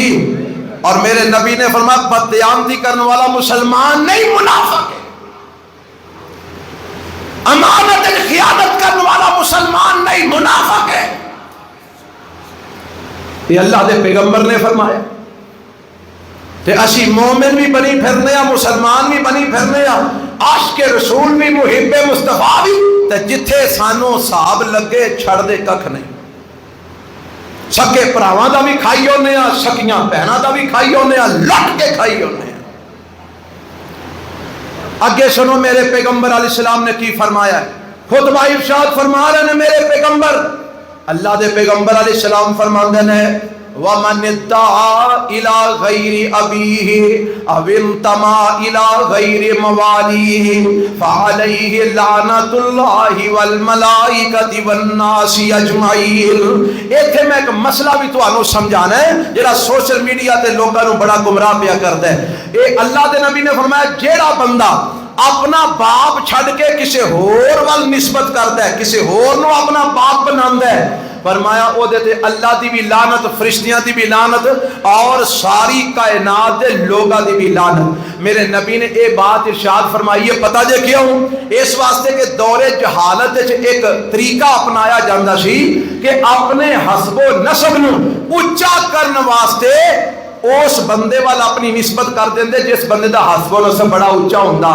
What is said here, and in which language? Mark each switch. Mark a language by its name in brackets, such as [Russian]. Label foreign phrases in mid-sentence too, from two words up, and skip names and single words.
[Urdu] اور میرے نبی نے فرمایا بددیانتی کرنے والا مسلمان نہیں منافق ہے, امانت خیانت کرنے والا مسلمان نہیں منافق ہے. [Punjabi] یہ اللہ دے پیغمبر نے فرمایا. تے اسی مومن بھی بنی پھرنے ہیں, مسلمان بھی بنی پھرنے ہیں, عاشق رسول بھی, محب مصطفیٰ بھی, تے جتھے سانو صاحب لگے چھڑ دے ککھ نہیں. سکے پراواں دا بھی کھائی ہونے ہیں, سکیاں بہناں دا بھی کھائی ہونے ہیں, لٹ کے کھائی ہونے ہیں. اگے سنو میرے پیغمبر علیہ السلام نے کی فرمایا ہے. خطبہ ارشاد فرما رہے ہیں میرے پیغمبر, اللہ دے پیغمبر علیہ السلام فرماندے ہیں [Arabic] وَمَنِ ادَّعَا إِلَىٰ غَيْرِ أَبِيهِ أَوِ انْتَمَا إِلَىٰ غَيْرِ مَوَالِيهِ فَعَلَيْهِ لَعْنَةُ اللَّهِ وَالْمَلَائِكَةِ وَالنَّاسِ أَجْمَعِينَ. [Punjabi] ایتھے میں ایک مسئلہ بھی تانوں سمجھانا ہے جڑا سوشل میڈیا تے لوکاں نوں بڑا گمراہ پیا کردا ہے. اے اللہ دے نبی نے فرمایا جیڑا بندہ اپنا باپ چھڑ کے کسی ہور وال نسبت کردا ہے, کسی ہور نو اپنا باپ بناندا ہے, فرمایا او دے تے اللہ دی بھی لعنت, فرشتیاں دی بھی لعنت, اور ساری کائنات دے لوگاں دی بھی لعنت. میرے نبی نے اے بات ارشاد فرمائی ہے, پتہ جے کیوں؟ اس واسطے کہ دور جہالت وچ ایک طریقہ اپنایا جاندا سی کہ اپنے حسب و نسب نو اونچا کرن واسطے اس بندے والا اپنی نسبت کر دیندے جس بندے دا حسب و نسب بڑا اونچا ہوندا.